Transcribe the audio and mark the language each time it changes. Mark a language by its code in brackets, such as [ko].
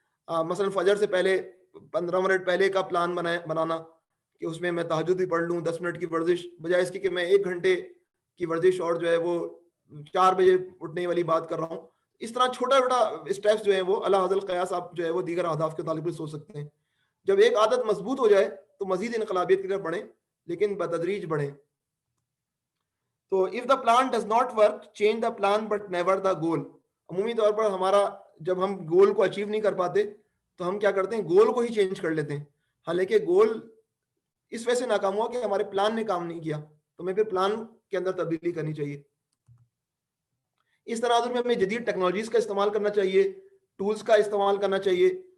[ur] مثلا فجر سے پہلے 15 منٹ پہلے کا پلان بنانا کہ اس میں تہجد بھی پڑھ لوں, 10 منٹ کی ورزش, بجائے اس کی کہ میں 1 گھنٹے کی ورزش اور جو ہے وہ 4 بجے اٹھنے والی بات کر رہا ہوں. اس طرح چھوٹا چھوٹا اسٹیپس جو ہیں وہ اللہ حضرت القیاس آپ جو ہے وہ دیگر اہداف کے تعلق سے سوچ سکتے ہیں. جب ایک عادت مضبوط ہو جائے تو مزید انقلابیت کی طرف بڑھیں, لیکن بتدریج بڑھیں. [en] تو if the plan does not work, change the plan but never the goal. [ur] عمومی طور پر ہمارا جب ہم گول کو اچیو نہیں کر پاتے تو ہم کیا کرتے ہیں, گول کو ہی چینج کر لیتے ہیں. حالانکہ گول اس وجہ سے ناکام ہوا کہ ہمارے پلان نے کام نہیں کیا, تو ہمیں پھر پلان کے اندر تبدیلی کرنی چاہیے. اس تناظر میں ہمیں جدید ٹیکنالوجیز کا استعمال کرنا چاہیے, ٹولز کا استعمال کرنا چاہیے.